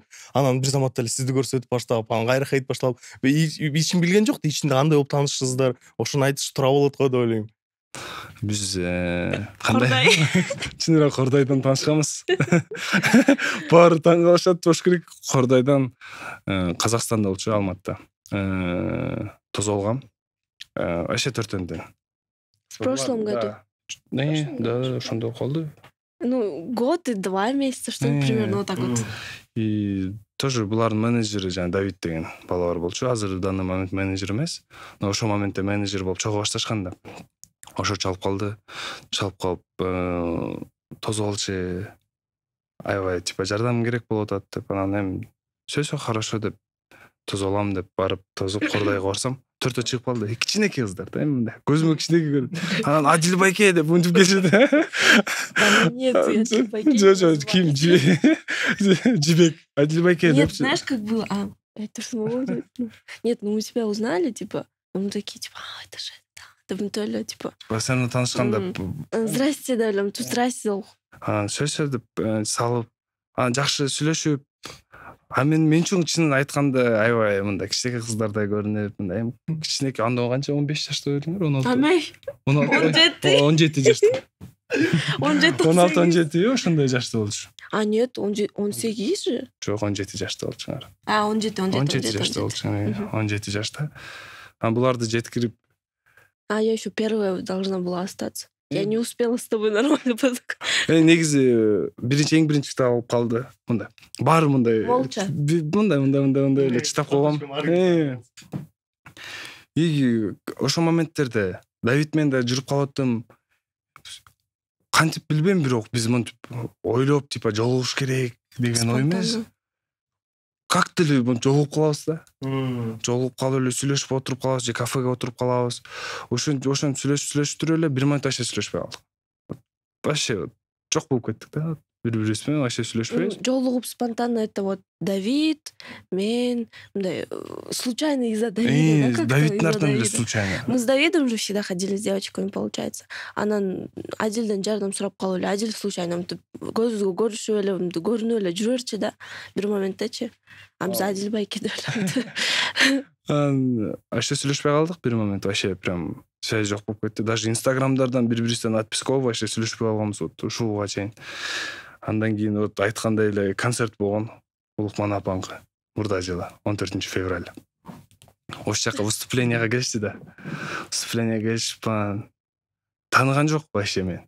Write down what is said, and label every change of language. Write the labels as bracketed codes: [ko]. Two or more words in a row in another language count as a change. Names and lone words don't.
[ky] Анан бир заматта эле сизди көрсөтүп баштап, анан кайра хейт башталып, ичин билген жок да, ичинде кандай болуп таанышсыздар, ошону айтыш туура болот го деп ойлойм. Биз кандай чын эле Кордайдан таанышканбыз. Баары таң калышат болуш керек. Кордайдан Казакстанда болчу, Алматыда. Тозолгам. Вообще төртөндөн. [ru] В прошлом году. [ky] Да, ошондо калды. [ru] Ну, год и 2 месяца, что ли, примерно вот так вот. И тоже [ky] булардын менеджери жана Давид деген бала бар болчу. Азыр [ru] данный момент [ky] менеджер эмес, но ошол моментте менеджер болуп чогуу башташкан да. Ошо чалып калды. Чалып калып, тозолчу аябай типа жардам керек болуп атат деп, анан эми сөзсө хорошо деп тозолам деп барып тозуп Кордайга барсам, төртөө чыгып калды. Кичинекей кыздар да, эми мындай. Көзүмө кичинекей көрүнүп. Анан Адил байке деп мынтип келишет. Нет, Адил байке. Жо, ким? Жибек. Адил байке деп. [ru] Нет, знаешь, как было? Это что было? Нет, мы тебя узнали, типа, мы такие, типа, это же это. То ли, типа. [ky] Сени таанышканда. [ru] Здрасте, деп, тут здрасте. [ky] Анан сөзсө деп салып, анан жакшы сүйлөшүп, мен үчүн чынын айтканда аябай мындай кичинекей кыздардай көрүнүп, мындай кичинекей, анда канча 15 жашта элеңер, 16. 17 жашта. 16-17 ошондой жашта болчу. Нет, 18 же. Жок, 17 жашта болчу. 17 жашта болчу. 17 жашта. Анан буларды жеткирип. [ru] Я еще первая должна была остаться. Я не успела с тобой нормально познакомиться. [ky] Негизи эң биринчи китап алып калды. Мындай. Баары мындай. [ru] Молча. [ky] Мындай эле чытап койгом. И ошол моменттерде Давид менен да жүрүп калаттым. Кантип билбейм, бирок биз мынтип ойлоп, типа жолугуш керек деген ой эмес. Как деле жолугуп калабыз да. Жолугуп калып эле сүйлөшүп отуруп калабыз, же кафеге отуруп калабыз. Ошентип сүйлөшүп эле 1 минут вообще сүйлөшпөй калдык. Вообще жок болуп кеттик да. Бири-бирибиз менен вообще сүйлөшпөйбүз. [ru] Жолугуп спонтанно это вот Давид, [ky] мен, мындай [ru] случайно из-за Давида. [ky] Давиддин артынан эле случайно. [ru] Мы с Давидом же всегда ходили с девочками, получается. [ky] Анан Адилден жардам сурап калып эле, Адил случайно көзүбүзгө көрүшүп эле, көрүнүп эле жүрөрчү да бир моменттечи. Биз Адил байке деп эле. Вообще сүйлөшпөй калдык бир момент, [ru] вообще прям связь [ky] жок болуп кетти. Даже инстаграмдардан бири-бирибизден [ru] отписка вообще [ky] сүйлөшпөй калганбыз ушуга чейин. Андан кийин вот айткандай эле концерт болгон Улукман апаңкы мурда жылы 14 февраль. Ошол жака выступлениеге келишти да. Выступлениеге келишип тааныган жок вообще мен.